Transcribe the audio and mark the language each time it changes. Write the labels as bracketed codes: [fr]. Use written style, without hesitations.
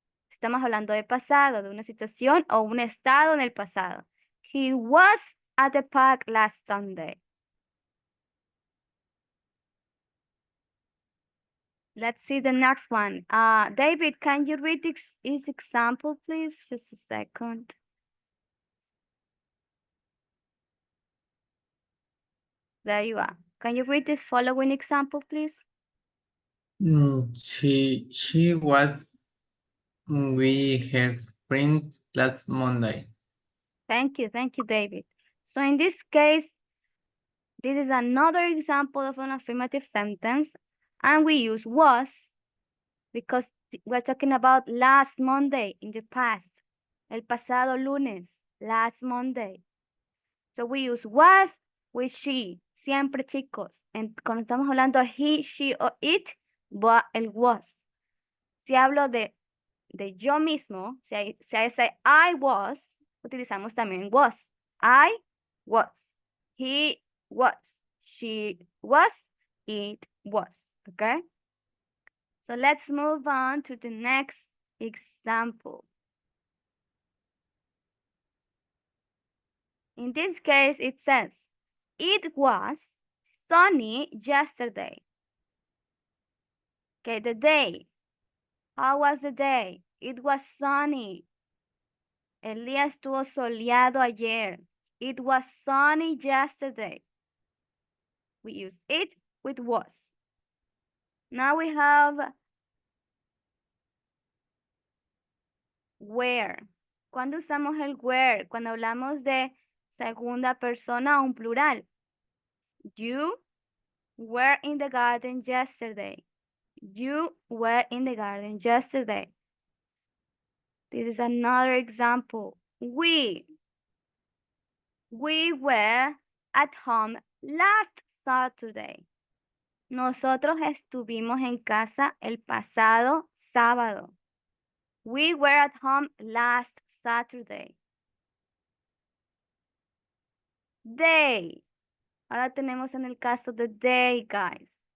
[es] Estamos hablando de pasado, de una situación o un estado en el pasado. [en] He was at the park last Sunday. Let's see the next one. David, can you read this example, please? Just a second. There you are. Can you read the following example, please? She was with her friend last Monday. Thank you, David. So in this case, this is another example of an affirmative sentence, and we use was because we're talking about last Monday in the past, [es] el pasado lunes, [en] last Monday. So we use was with she, [es] siempre chicos. Cuando estamos hablando de he, she o it, va el was. Si hablo de yo mismo, si [en] I say I was, [es] utilizamos también was. [en] I was. He was. She was. It was. Okay? So let's move on to the next example. In this case, it says, it was sunny yesterday. Okay, the day. How was the day? It was sunny. [es] El día estuvo soleado ayer. [en] It was sunny yesterday. We use it with was. Now we have where. [es] ¿Cuándo usamos el where? Cuando hablamos de segunda persona o un plural. [en] You were in the garden yesterday. You were in the garden yesterday. This is another example. We were at home last Saturday. [es] Nosotros estuvimos en casa el pasado sábado. [en] We were at home last Saturday. They. [es] Ahora tenemos en el caso de they, guys.